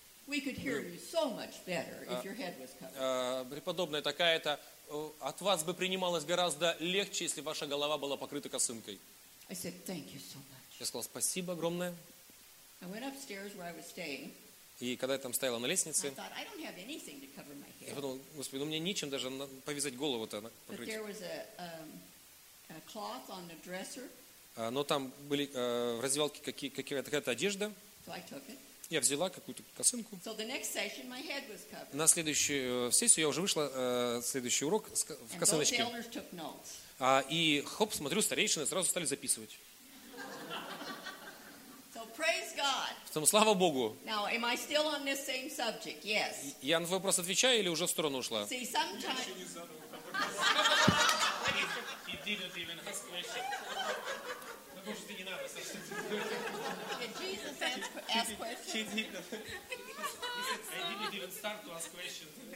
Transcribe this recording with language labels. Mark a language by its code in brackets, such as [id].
[en] We could hear you so much better if your head was covered. [ru] Преподобная такая-то, от вас бы принималось гораздо легче, если ваша голова была покрыта косынкой. [en] I said, thank you so much. [ru] Я сказал, спасибо огромное. [en] I went upstairs where I was staying. [ru] И когда я там стояла на лестнице, [en] I thought, I don't have anything to cover my head. [ru] Я подумал, господи, мне нечем даже повязать голову-то покрыть. [en] But there was a cloth on the dresser. [ru] Но там были в раздевалке какая-то одежда. [en] So I took it. [ru] Я взяла какую-то косынку. [en] So the next session, my head was covered. [ru] На следующую сессию я уже вышла, следующий урок в косыночке. [en] And both elders took notes. [ru] И хоп, смотрю, старейшины сразу стали записывать. [en] So praise God. [ru] Потому, слава Богу. [en] Now, am I still on this same subject? Yes. [ru] Я на вопрос отвечаю или уже в сторону ушла? [en] See, sometimes... He didn't even ask questions. Did Jesus ask questions? He didn't. I didn't even start to ask questions.